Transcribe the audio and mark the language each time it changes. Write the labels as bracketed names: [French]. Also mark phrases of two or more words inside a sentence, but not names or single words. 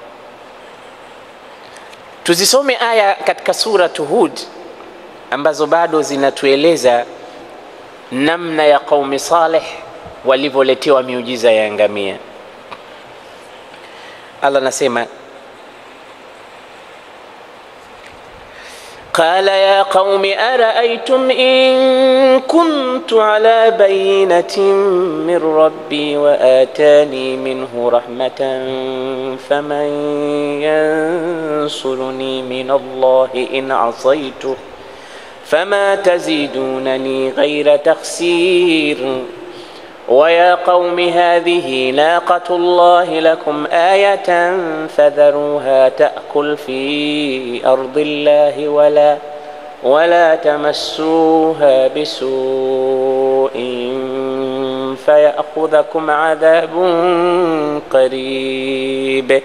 [Swahili] Tuzisome aya katika sura Hud ambazo bado zinatueleza namna ya qaumi Saleh walivyoletewa miujiza ya ngamia. Allah nasema, [Arabic] قال يا قوم أرأيتم إن كنت على بينة من ربي وآتاني منه رحمة فمن ينصرني من الله إن عصيته فما تزيدونني غير تخسير ويا قوم هذه ناقة الله لكم آية فذروها تأكل في أرض الله ولا تمسوها بسوء فيأخذكم عذاب قريب.